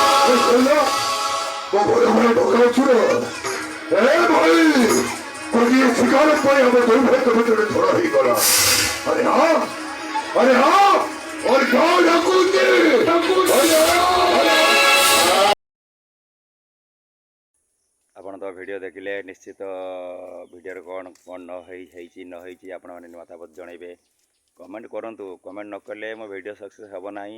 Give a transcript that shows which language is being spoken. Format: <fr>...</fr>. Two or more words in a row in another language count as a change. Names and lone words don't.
<hi>शिकार थोड़ा ही करा। अरे हाँ, अरे हाँ, और क्या</hi> <or>ଆପଣ ତ ଭିଡ଼ିଓ ଦେଖିଲେ ନିଶ୍ଚିତ ଭିଡ଼ିଓରେ କ'ଣ କ'ଣ ହେଇଛି ନ ହେଇଛି ଆପଣମାନେ ମତାମତ ଜଣାଇବେ। କମେଣ୍ଟ କରନ୍ତୁ, କମେଣ୍ଟ ନ କଲେ ମୋ ଭିଡ଼ିଓ ସକ୍ସେସ୍ ହେବ ନାହିଁ।</or>